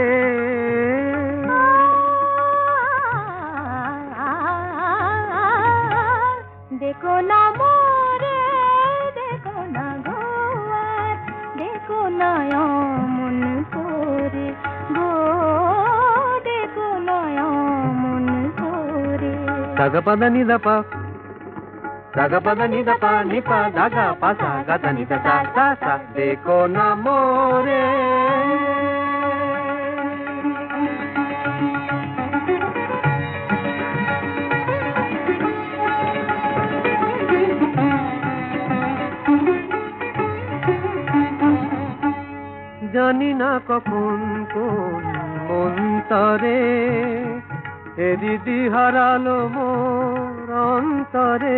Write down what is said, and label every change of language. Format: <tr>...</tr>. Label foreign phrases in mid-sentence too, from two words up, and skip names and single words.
<hi>देखो ना मोरे देखो ना गोवा देखो ना मन करे गो देखो ना मन करे daga pada ni da pa daga pada ni da pa ni pa daga pa sa ga da ni da sa sa sa देखो ना मोरे</hi> <bn>জানি না কখন কোন মন্তরে এদিদি হারালো মোর অন্তরে</bn>